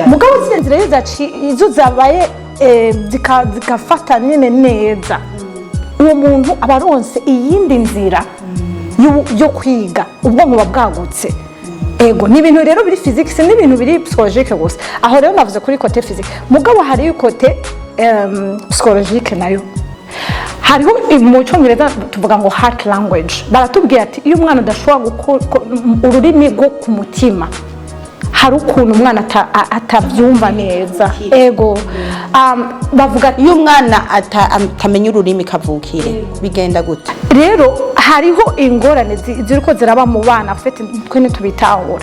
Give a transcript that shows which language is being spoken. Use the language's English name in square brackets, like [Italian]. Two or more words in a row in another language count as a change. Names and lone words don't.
[Rundi] Mugabo zine nzira izo zabaye zikafata nyene neza, uwo muntu abaronse iyindi nzira yo kwiga, ubwonko buba bwagutse. Ego ni ibintu rero biri physique, ni ibintu biri psychologique gusa. Aho rero navuze kuri [French] côté physique, [Rundi] mugabo hari [French] côté psychologique [Rundi] nayo. Hariho mu Congereza tuvuga ngo [English] heart language. [Rundi] Baratubwira ati iyo umwana adashobora gukora ururimi rwo ku mutima, hari ukuntu umwana atabyumva neza. Ego bavuga iyo umwana atamenya ururimi kavukire bigenda gute? Rero hariho ingorane ziriko ziraba mu bana, afite twe ntitubitahura.